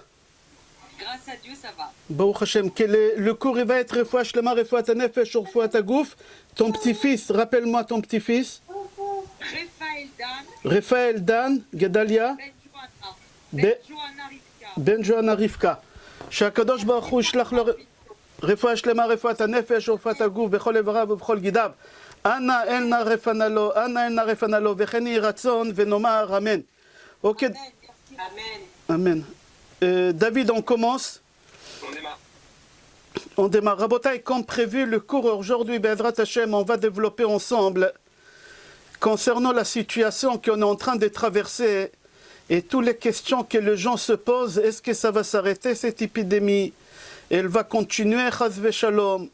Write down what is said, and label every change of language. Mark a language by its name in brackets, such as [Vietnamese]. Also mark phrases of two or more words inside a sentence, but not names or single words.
[French] Grâce à Dieu, ça va. [Hebrew] ברוך השם, [French] le cours il va être [Hebrew] רפואה שלמה, רפואת הנפש, רפואת הגוף. [French] Ton petit-fils, rappelle-moi ton petit-fils. Raphaël Dan, Gedalia, Ben Johanna Rivka. [Hebrew] שהקדוש ברוך הוא ישלח לו רפואה שלמה, רפואת הנפש ורפואת הגוף בכל איבריו ובכל גידיו. אנא אל נא רפנה לו, אנא אל נא רפנה לו, וכן יהי רצון ונאמר אמן. [French] Ok. Amen. David, on commence. On démarre. Rabotai, comme prévu, le cours aujourd'hui, [Hebrew] בעזרת השם, [French] on va développer ensemble concernant la situation qu'on est en train de traverser et toutes les questions que les gens se posent. Est-ce que ça va s'arrêter cette épidémie? Elle va continuer, [Hebrew] חס ושלום.